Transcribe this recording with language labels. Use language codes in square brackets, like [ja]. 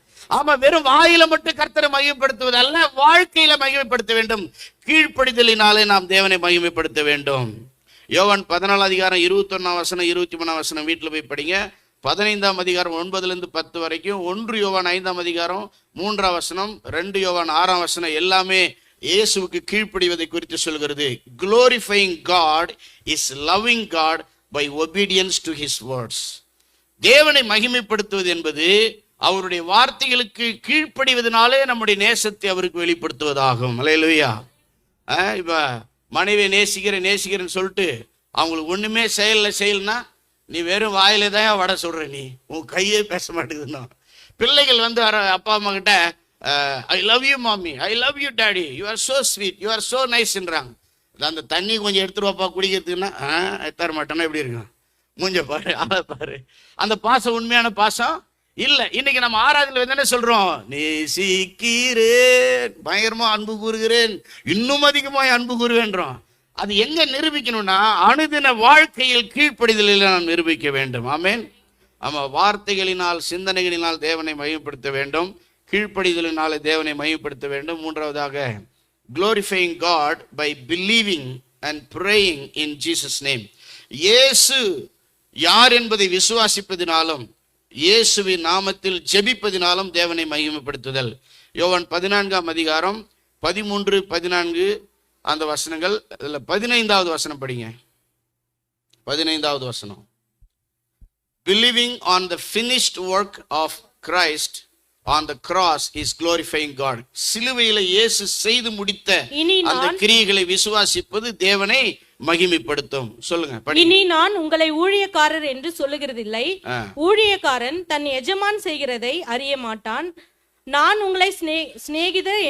[ta] ஆமா, வெறும் வாயில மட்டும் கர்த்தரை மகிமைப்படுத்துவது அல்ல, வாழ்க்கையில மகிமைப்படுத்த வேண்டும். கீழ்ப்படிதலினாலே நாம் தேவனை மகிமைப்படுத்த வேண்டும். யோவான் 14 அதிகாரம் 21 வசனம் 23 வசனம் வீட்டில் போய் படிங்க. 15 அதிகாரம் 9-10 வரைக்கும், 1 யோவான் 5 அதிகாரம் 3 வசனம், 2 யோவான் 6 வசனம் எல்லாமே இயேசுவுக்கு கீழ்ப்படிவதை குறித்து சொல்கிறது. [en] Glorifying God is loving God by obedience to his words. [ta] தேவனை மகிமைப்படுத்துவது என்பது அவருடைய வார்த்தைகளுக்கு கீழ்ப்படிவதனாலே நம்முடைய நேசத்தை அவருக்கு வெளிப்படுத்துவதாகும். அல்லேலூயா. இப்ப மனைவியை நேசிக்கிறேன்னு சொல்லிட்டு அவங்களுக்கு ஒண்ணுமே செய்யலனா நீ வெறும் வாயில தான் வடை சொல்ற, நீ உன் கையே பேச மாட்டேங்குதுன்னா. பிள்ளைகள் வந்து அப்பா அம்மா கிட்ட [en] I love you mummy, I love you daddy, you are so sweet, you are so நைஸ்ன்றாங்க. [ta] அந்த தண்ணி கொஞ்சம் எடுத்துருவாப்பா குடிக்கிறதுக்குன்னா தர மாட்டேன்னா எப்படி இருக்கும்? மூஞ்ச பாரு, ஆளை பாரு. அந்த பாசம் உண்மையான பாசம் இல்ல. இன்னைக்கு நம்ம ஆராதனையில் என்ன சொல்றோம்? நேசிக்கிறேன், பயங்கரமா அன்பு கூறுகிறேன், இன்னும் அதிகமா அன்பு கூறுவேன்றோம். அது எங்க நிரூபிக்கணும்னா அனுதின வாழ்க்கையில் கீழ்ப்படிதலில் நாம் நிரூபிக்க வேண்டும். ஆமென். ஆமா, வார்த்தைகளினால் சிந்தனைகளினால் தேவனை மகிமைப்படுத்த வேண்டும், கீழ்ப்படிதலினாலே தேவனை மகிமைப்படுத்த வேண்டும். மூன்றாவதாக [en] glorifying God by believing and praying in Jesus name. [ta] இயேசு யார் என்பதை விசுவாசிப்பதினாலும் இயேசுவின் நாமத்தில் ஜெபிப்பதினாலும் தேவனை மகிமைப்படுத்துதல். யோவான் 14 அதிகாரம் 13, 14 அந்த வசனங்கள். அதுல 15வது வசனம் படிங்க. 15வது வசனம். [en] Believing on the finished work of Christ on the cross is glorifying God. [ta] சிலுவையில இயேசு செய்து முடித்த அந்த கிரியைகளை விசுவாசிப்பது தேவனை மகிமைப்படுத்தும். சொல்லுங்க. இனி நான் உங்களை ஊழியக்காரர் என்று சொல்லுகிறதில்லை, ஊழியக்காரன் தன் எஜமான் செய்கிறதை அறிய மாட்டான். நான் உங்களை சிநேகிதர்,